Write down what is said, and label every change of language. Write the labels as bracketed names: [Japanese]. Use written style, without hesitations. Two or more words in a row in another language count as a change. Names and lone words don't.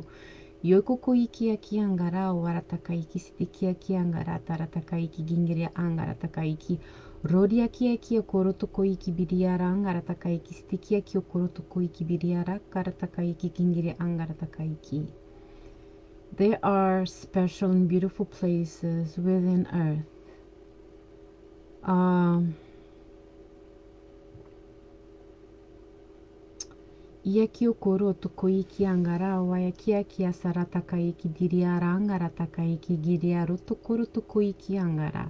[English] Yokoko ikia kia angara wara takaiki sitikia kia angara tara takaiki gingiri angara takaiki. Rodia kia koro tokoiki biriara angara takaiki sitikia kiokoro tokoiki biriara kara takaiki gingiri angara takaiki. There are special and beautiful places within Earth. Ia ki o koro toko iki angara waia kia kia sarataka iki diriara angara taka iki giriaro tokoro toko iki angara.